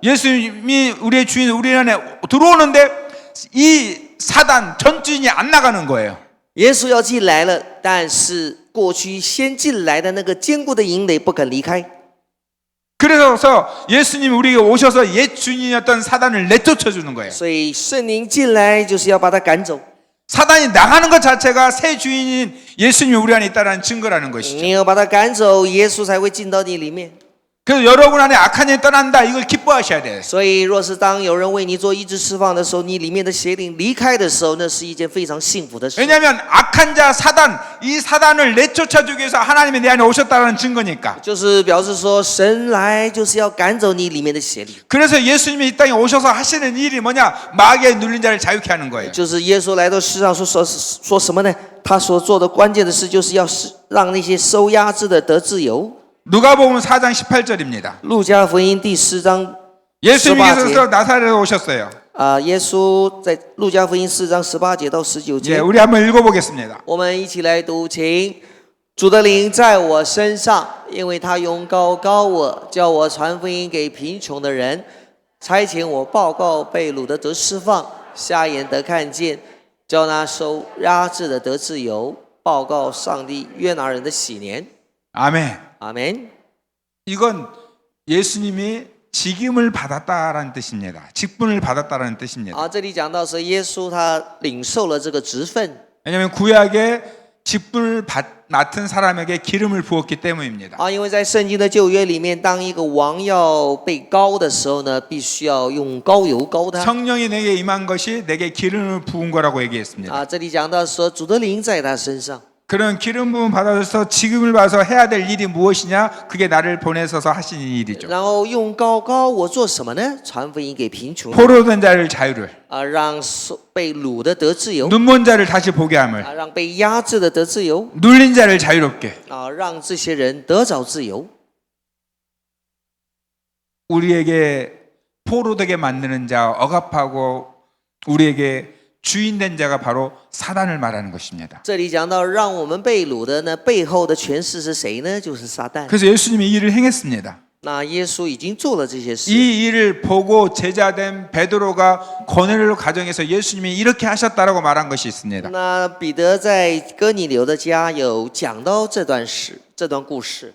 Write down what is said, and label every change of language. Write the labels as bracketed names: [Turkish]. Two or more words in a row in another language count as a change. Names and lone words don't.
[Korean] 예수님이 우리의 주인, 우리 안에 들어오는데 이 사단 전 주인이 안 나가는 거예요. [Chinese] 耶稣要进来了，但是过去先进来的那个坚固的营垒不肯离开， [Korean] 그래서 예수님이 우리에게 오셔서 옛 주인이었던 사단을 내쫓아 주는 거예요. [Chinese] 所以圣灵进来就是要把他赶走。 [Korean] 사단이 나가는 것 자체가 새 주인인 예수님이 우리 안에 있다는 증거라는 것이죠. [Chinese] 你要把他赶走，耶稣才会进到你里面。 [Korean] 그래서 여러분 안에 악한 영이 떠난다 이걸 기뻐하셔야 돼요. [Chinese] 所以，若是当有人为你做医治释放的时候，你里面的邪灵离开的时候，那是一件非常幸福的事。 [Korean] 왜냐하면 악한 자 사단 이 사단을 내쫓아 주기 위해서 하나님이 내 안에 오셨다는 증거니까. [Chinese] 就是表示说，神来就是要赶走你里面的邪灵。 [Korean] 그래서 예수님이 이 땅에 오셔서 하시는 일이 뭐냐? 마귀의 눌린 자를 자유케 하는 거예요. [Chinese] 就是耶稣来到世上说什么呢？他所做的关键的事，就是要让那些受压制的得自由。 [Korean] 누가복음 4장 18절입니다. [Chinese] 路加福音第4章 [Korean] 예수님께서 나사렛에 오셨어요. [Chinese] 耶稣在路加福音4章18节到19 [Korean] 예, [Chinese] 节， [Korean] 우리 한번 읽어보겠습니다. [Chinese] 我们一起来读，请。主的灵在我身上，因为他用高我，叫我传福音给贫穷的人，差遣我报告被掳的得释放，瞎眼得看见，叫那受压制的得自由，报告上帝约拿人的喜年。 [Korean] 아멘. [Chinese] 阿门。 [Korean] 이건 예수님이 직임을 받았다라는 뜻입니다. 직분을 받았다라는 뜻입니다. [Chinese] 这里讲到是耶稣他领受了这个职分， [Korean] 왜냐하면 구약에 직분을 맡은 사람에게 기름을 부었기 때문입니다. [Chinese] 因为在圣经的旧约里面，当一个王要被膏的时候呢，必须要用膏油膏他。 [Korean] 성령이 내게 임한 것이 내게 기름을 부은 거라고 얘기했습니다. [Chinese] 这里讲到说主的灵在他身上。 [Korean] 그런 기름 부음 받아서 지금을 봐서 해야 될 일이 무엇이냐? 그게 나를 보내셔서 하신 일이죠. [Chinese] 然后用膏膏我做什么呢？传福音给贫穷， [Korean] 포로된 자를 자유를, [Chinese] 让被掳的得自由， [Korean] 눈먼 자를 다시 보게 함을, [Chinese] 让被压制的得自由， [Korean] 눌린 자를 자유롭게. [Chinese] 让这些人得着自由。 [Korean] 우리에게 포로되게 만드는 자, 억압하고 우리에게 주인된 자가 바로 사단을 말하는 것입니다. [Chinese] 这里讲到让我们被掳的呢，背后的权势是谁呢？就是撒旦。 [Korean] 그래서 예수님이 이 일을 행했습니다. [Chinese] 那耶稣已经做了这些事。 [Korean] 이 일을 보고 제자된 베드로가 고넬료 가정에서 예수님이 이렇게 하셨다라고 말한 것이 있습니다. [Chinese] 那彼得在哥尼流的家有讲到这段故事。